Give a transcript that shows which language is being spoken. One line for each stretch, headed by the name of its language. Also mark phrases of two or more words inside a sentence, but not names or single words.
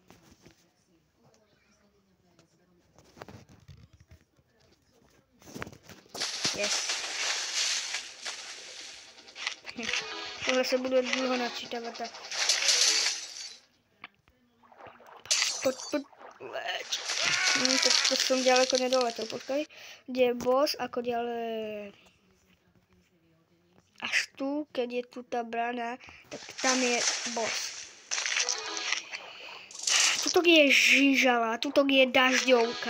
English: Yes.
Czech: Tohle se bude dlouho načítávat a... Leč.
Slovak: To som ďaleko nedoletel, počkaj. Kde je boss, ako ďalej... Až tu, keď je tu tá brána, tak tam je boss. Tutok je žižala, tutok je dažďovka.